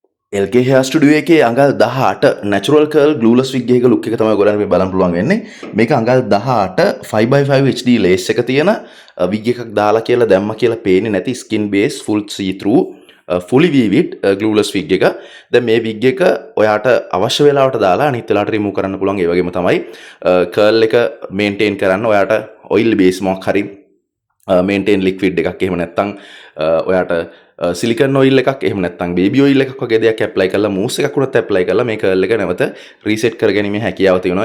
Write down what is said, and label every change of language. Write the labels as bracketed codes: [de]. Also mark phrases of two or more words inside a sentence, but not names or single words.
[si] LK Hair Studio එකේ අඟල් 18 [en] natural curl glueless wig [si] එකක look එක තමයි ඔයගොල්ලන්ට මේ බලන්න පුළුවන් වෙන්නේ. මේක අඟල් 18 5x5 [en] HD lace [si] එක තියෙන wig එකක් දාලා කියලා දැම්ම කියලා පේන්නේ නැති [en] skin base full see through fully vivid glueless wig [si] එක. දැන් මේ wig එක ඔයාට අවශ්‍ය වෙලාවට දාලා අනිත් වෙලාවට remove කරන්න පුළුවන්. ඒ වගේම තමයි curl එක maintain කරන්න ඔයාට [en] oil base [si] මොකක් හරි [en] maintain liquid [si] එකක් එහෙම නැත්නම් ඔයාට [en] silicone oil [si] එකක් එහෙම නැත්නම් [en] baby oil [si] එකක් වගේ දෙයක් ඇප්ලයි කරලා මූස් එකක් උනත් ඇප්ලයි කරලා මේ කර්ල් එක නැවත රීසෙට් කරගැනීමේ හැකියාව තියෙනවා.